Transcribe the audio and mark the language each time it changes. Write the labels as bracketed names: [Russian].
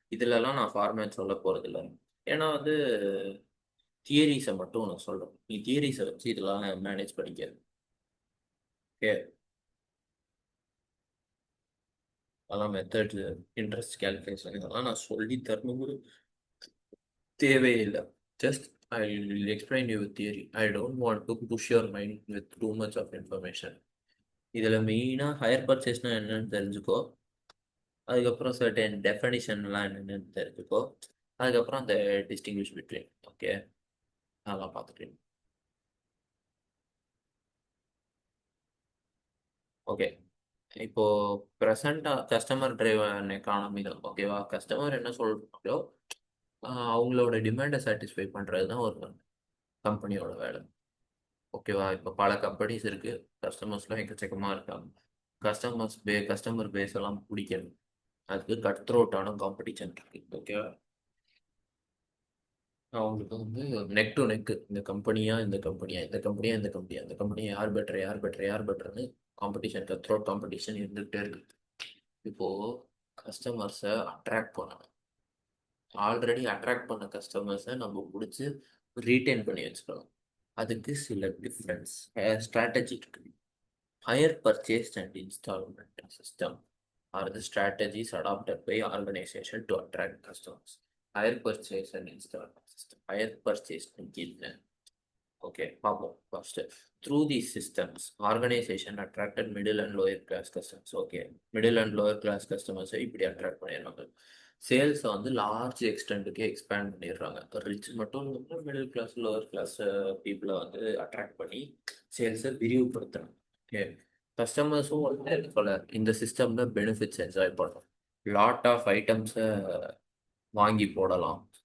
[Tamil] இதிலலாம் நான் ஃபார்மேட் சொல்ல போகிறதில்ல. ஏன்னா வந்து தியரிஸை மட்டும் நான் சொல்கிறேன். நீ தியரிஸை வச்சு இதெல்லாம் மேனேஜ் பண்ணிக்க. ஓகே, அதெல்லாம் மெத்தட், இன்ட்ரெஸ்ட் கேல்குலேஷன் இதெல்லாம் நான் சொல்லி தரணுங்கிற தேவையில்லை. [English] Just I will explain you with theory. I don't want to push your mind with too much of information. [Tamil] இதில் மெயினாக ஹையர் பர்ச்சேஸ்னா என்னன்னு தெரிஞ்சுக்கோ. அதுக்கப்புறம் சர்டன் டெஃபனிஷன்லாம் என்னென்னு தெரிஞ்சுக்கோ. அதுக்கப்புறம் அந்த டிஸ்டிங்விஷ் பிட்வீன். ஓகே, அதெல்லாம் பார்த்துட்டு. ஓகே, இப்போ ப்ரெசண்டாக கஸ்டமர் டிரைவன் எக்கானமி தான். ஓகேவா? கஸ்டமர் என்ன சொல்கிறாங்களோ அவங்களோட டிமாண்டை சாட்டிஸ்ஃபை பண்ணுறது தான் ஒரு கம்பெனியோட வேலை. ஓகேவா? இப்போ பல கம்பெனிஸ் இருக்குது, கஸ்டமர்ஸ்லாம் எக்கச்சக்கமாக இருக்காங்க. கஸ்டமர் பேஸ் எல்லாம் பிடிக்கணும். அதுக்கு கட் த்ரோட்டான காம்படிஷன் இருக்கு. ஓகேவா? அவங்களுக்கு வந்து நெக் டு நெக், இந்த கம்பெனியா இந்த கம்பெனியா இந்த கம்பெனியா இந்த கம்பெனியா இந்த கம்பெனியா, யார் பெட்டர் யார் பெட்டர் யார் பெட்டர்னு காம்படிஷன், கட் த்ரோட் காம்படிஷன் இருந்துகிட்டே இருக்கு. இப்போது கஸ்டமர்ஸை அட்ராக்ட் பண்ணணும். ஆல்ரெடி அட்ராக்ட் பண்ண கஸ்டமர்ஸை நம்ம பிடிச்சி ரீட்டைன் பண்ணி வச்சுக்கணும். அதுக்கு சில டிஃப்ரென்ஸ் ஸ்ட்ராட்டஜி இருக்குது. [English] Higher purchase and installment system are the strategies adopted by organization to attract customers. Higher purchase and installment system. Higher purchase and okay, first. Through these systems, organization attracted middle and lower class customers. Okay, middle and lower class customers இப்படி attract பண்ணிடுறாங்க. [Tamil] Sales வந்து large எக்ஸ்டென்ட்டுக்கு expand பண்ணிடுறாங்க. Rich மட்டும் இல்லாமல் middle class lower class பீப்புளை வந்து attract பண்ணி சேல்ஸை விரிவுபடுத்துறாங்க. Okay, கஸ்டமர்ஸும் வந்து போல இந்த சிஸ்டமில் பெனிஃபிட்ஸ் என்ஜாய் பண்ணலாம். லாட் ஆஃப் ஐட்டம்ஸை வாங்கி போடலாம்.